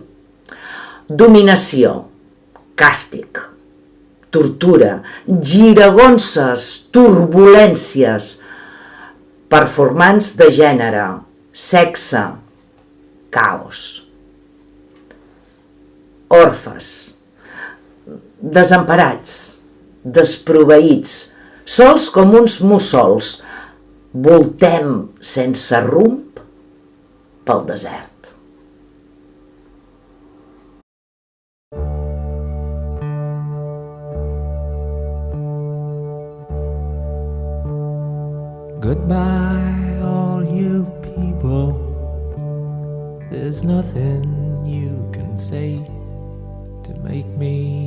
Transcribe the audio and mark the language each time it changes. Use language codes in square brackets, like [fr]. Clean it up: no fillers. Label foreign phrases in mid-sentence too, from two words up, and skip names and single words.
[ca] Dominació, càstig, tortura, giragonses, turbulències, performants de gènere, sexe, caos. Orfes, desemparats, desproveïts, sols com uns mussols, voltem sense rumb pel desert. [en] Goodbye, all you people. There's nothing you can say to make me